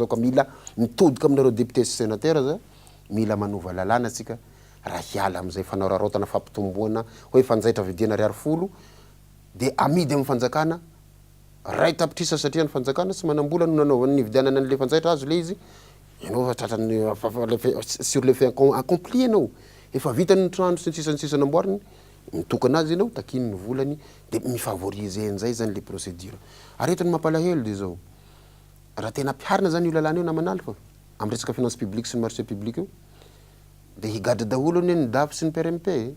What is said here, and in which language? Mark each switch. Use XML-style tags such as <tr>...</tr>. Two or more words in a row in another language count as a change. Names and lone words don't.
<mg>ka mila mitodika aminareo député sy sénateur za mila manova lalàna sika raha hiala amin'izay fanararotana fampitomboana hoe fanjaitra vidiana 200 de amidy amin'ny fanjakana ray tapitrisa satria ny fanjakana sy manambola no nanaovany ny vidianana an'le fanjaitra azo le izy ianao tratrany</mg> <fr>sur le fait accompli</fr> <mg>ianao efa vitany trano sy ny sisa namboariny mitokana azy ianao takiny ny volany de mifavoriser an'izay zany le procédure. Ary eto ny mampalahelo de zao raha tena ampiharina zany io lalàna io namanaly fa amin'ny resaka</mg> <fr>finance publique</fr> <mg>sy ny</mg> <fr>marché public</fr> <mg>io de higadra daholo ny DAF sy ny PRMP,</mg>